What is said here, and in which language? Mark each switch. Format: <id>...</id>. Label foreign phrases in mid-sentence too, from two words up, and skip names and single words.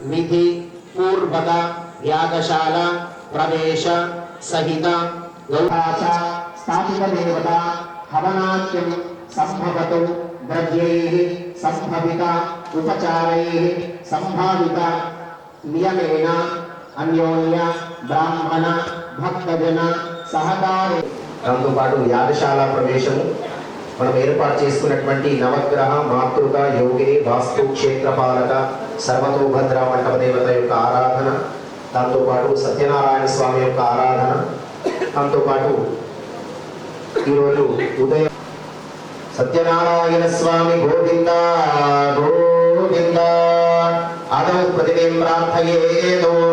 <sa>विधि पूर्वक यागशाला प्रवेश सहित गौराचा स्थापित देवता हवनाख्यं संभवतु द्रव्यैः संभवित उपचारैः संभावित नियमेन अन्योन्य ब्राह्मण भक्तजन सहकारे</sa> <te>దాంతో పాటు యాగశాల ప్రవేశము మనం ఏర్పాటు చేసుకున్నటువంటి నవగ్రహ మాతృక యోగిని వాస్తు క్షేత్రపాలక సర్వతోభద్ర మండప దేవత యొక్క ఆరాధన, దాంతోపాటు సత్యనారాయణ స్వామి యొక్క ఆరాధన, దాంతోపాటు ఈరోజు ఉదయం సత్యనారాయణ స్వామి గోవింద గోవింద</te> <sa>ఆదౌ ప్రతిదేం ప్రార్థయేదో</sa>